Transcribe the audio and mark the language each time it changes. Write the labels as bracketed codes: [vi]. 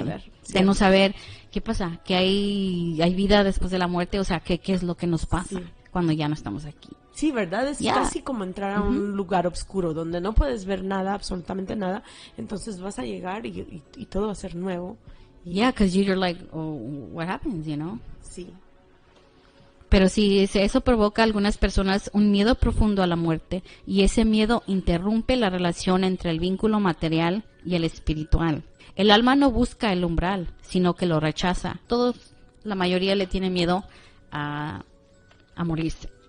[es] saber. De no saber qué pasa, que hay vida después de la muerte, o sea, qué es lo que nos pasa cuando ya no estamos aquí. Sí, ¿verdad? Es casi como entrar a un lugar oscuro donde no puedes ver nada, absolutamente nada. Entonces vas a llegar y todo va a ser nuevo. [en] Yeah, because you're like, oh, what happens, you know? [es] Sí. Pero sí, eso provoca a algunas personas un miedo profundo a la muerte, y ese miedo interrumpe la relación entre el vínculo material y el espiritual. El alma no busca el umbral, sino que lo rechaza. La mayoría le tiene miedo a morirse.